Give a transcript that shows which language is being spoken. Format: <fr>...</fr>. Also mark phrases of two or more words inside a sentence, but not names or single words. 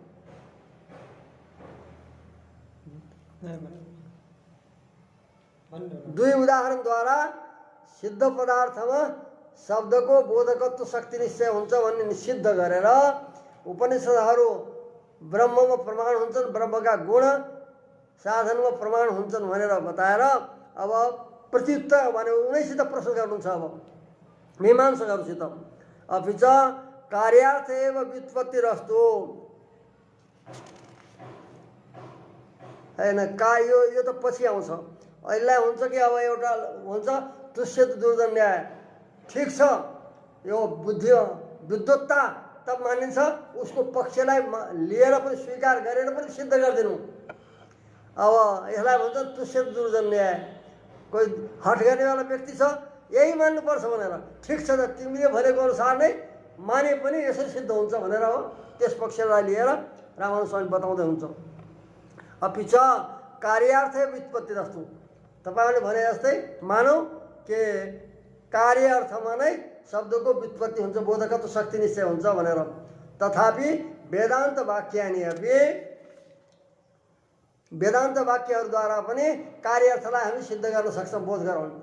<ne>दुई उदाहरणद्वारा सिद्ध पदार्थमा शब्दको बोधकत्व शक्ति निश्चय हुन्छ भन्ने निषिद्ध गरेर उपनिषदहरू ब्रह्ममा प्रमाण हुन्छन्, ब्रह्मका गुण साधनमा प्रमाण हुन्छन् भनेर बताएर अब प्रत्युत्तर भने उनैसित प्रश्न गर्नुहुन्छ। अब मीमांसकहरूसित</ne> <sa>अपि च कार्यार्थ एव व्युत्पत्तिरस्तु,</sa> <ne>हैन यो त पछि आउँछ। अहिले हुन्छ कि अब एउटा हुन्छ</ne> <sa>तुष्यत दुर्जन न्याय,</sa> <ne>ठिक छ, यो विद्वत्ता तब मानिन्छ, उसको पक्षलाई लिएर पनि स्वीकार गरेर पनि सिद्ध गरिदिनु। अब यसलाई भन्छ</ne> <sa>तुष्यत दुर्जन न्याय।</sa> <ne>कोही हट गर्नेवाला व्यक्ति छ, यही मान्नुपर्छ भनेर, ठिक छ त तिमीले भनेको अनुसार नै माने पनि यसरी सिद्ध हुन्छ भनेर हो त्यस पक्षलाई लिएर रामानुज स्वामी बताउँदै हुन्छ।</ne> <sa>अपि च कार्यार्थ व्युत्पत्तिरस्तु,</sa> <ne>तपाईँहरूले भने जस्तै मानौ के कार्य अर्थमा नै शब्दको व्युत्पत्ति हुन्छ, बोधकत्व शक्ति निश्चय हुन्छ भनेर। तथापि वेदान्त वाक्यहरूद्वारा पनि कार्य अर्थलाई हामी सिद्ध गर्न सक्छौँ, बोध गराउन।</ne>